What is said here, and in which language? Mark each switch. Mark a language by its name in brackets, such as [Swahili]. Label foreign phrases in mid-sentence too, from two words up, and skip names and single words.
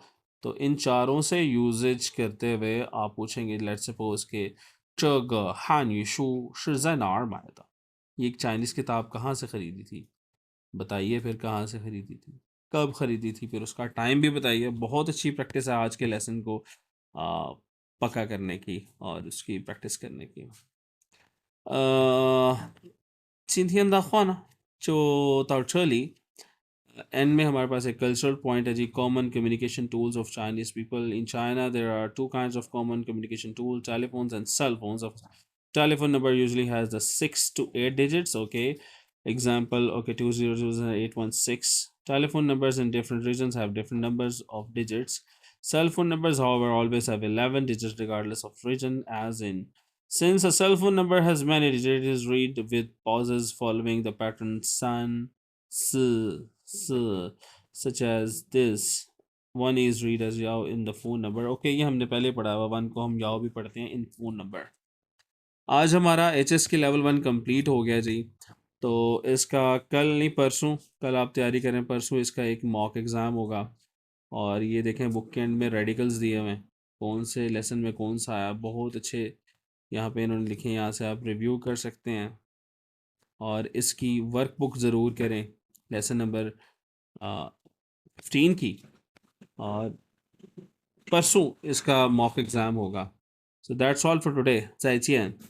[Hindi] तो इन चारों से यूजेज करते हुए आप पूछेंगे, लेट्स सपोज के चग हान यीशु शिज़नार मायदा, ये एक चाइनीज़ किताब कहाँ से ख़रीदी थी, बताइए फिर कहाँ से ख़रीदी थी, कब ख़रीदी थी, फिर उसका टाइम भी बताइए। बहुत अच्छी प्रैक्टिस है आज के लेसन को पक्का करने की और उसकी प्रैक्टिस करने की। [Chinese] 今天的话呢就到这里 [Hindi] ，एंड में हमारे पास एक कल्चरल पॉइंट है जी, [English] common communication tools of Chinese people in China. there are 2 kinds of common communication tools, telephones and cell phones. Telephone number usually has the 6 to 8 digits, okay, example, okay, 2000816. Telephone numbers in different regions have different numbers of digits. Cell phone numbers, however, always have 11 digits regardless of region, as in, since a cell phone number has many digits, it is read with pauses following the pattern san, si, si, such as this. One is read as yao in the phone number. [Hindi] Okay, ये हमने पहले पढ़ा हुआ, 1 को हम याओ भी पढ़ते हैं [English] in phone number. [Hindi] आज हमारा HS के लेवल 1 कंप्लीट हो गया जी। तो इसका कल नहीं परसों, कल आप तैयारी करें, परसों इसका एक [English] mock exam [Hindi] होगा। और ये देखें बुक के एंड में रेडिकल्स दिए हुए हैं, कौन से लेसन में कौन सा आया, बहुत अच्छे यहाँ पे इन्होंने लिखे, यहाँ से आप रिव्यू कर सकते हैं। और इसकी वर्कबुक ज़रूर करें, लेसन नंबर 15 की, और परसों इसका [English] mock exam [Hindi] होगा। [English] so that's all for today, ज़ाइचियन।